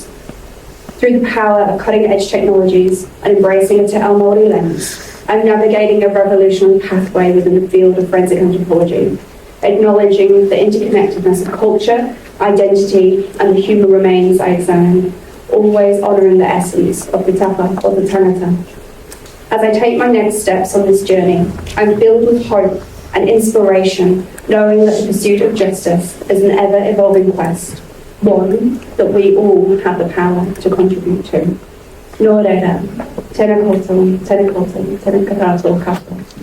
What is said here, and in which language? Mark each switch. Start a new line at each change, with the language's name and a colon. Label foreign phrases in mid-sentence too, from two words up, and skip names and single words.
English: Through the power of cutting-edge technologies and embracing a technology lens, I'm navigating a revolutionary pathway within the field of forensic anthropology, acknowledging the interconnectedness of culture, identity, and the human remains I examine, always honouring the essence of the tapa, of the tangata. As I take my next steps on this journey, I'm filled with hope and inspiration, knowing that the pursuit of justice is an ever-evolving quest, one that we all have the power to contribute to.
Māori: Nō reira, tēnā koutou, tēnā koutou, tēnā karato kapa.